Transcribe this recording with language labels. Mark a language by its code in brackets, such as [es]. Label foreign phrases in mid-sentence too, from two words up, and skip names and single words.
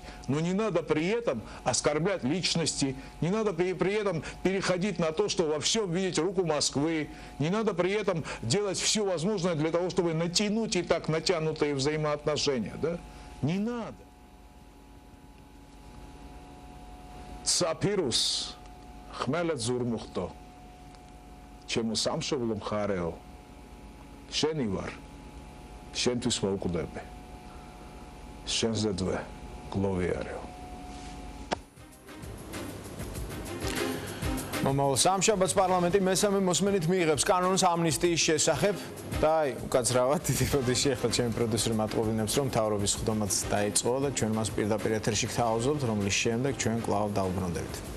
[ru] Но не надо при этом оскорблять личности, не надо при этом переходить на то, что во всем видеть руку Москвы, не надо при этом делать все возможное для того, чтобы натянуть и так натянутые взаимоотношения. Да? Не надо. [ka] საფირუს ხმელეთ ზურმუხტო ჩემო სამშობლო მხარეო შენი ვარ შენთვის მოვკვდები შენზე დვე გლოვიარეო მომავალ სამშაბათს პარლამენტი მესამე მოსმენით მიიღებს კანონს ამნისტიის შესახებ და აი უკაცრავად დიდი პროდიუსერი ახლა ჩემი პროდიუსერი მატყობინებს რომ მთავრობის ხდომაც დაიწყო და ჩვენ მას პირდაპირ ეთერში გთავაზობთ რომლის შემდეგ ჩვენ კვლავ დავუბრუნდებით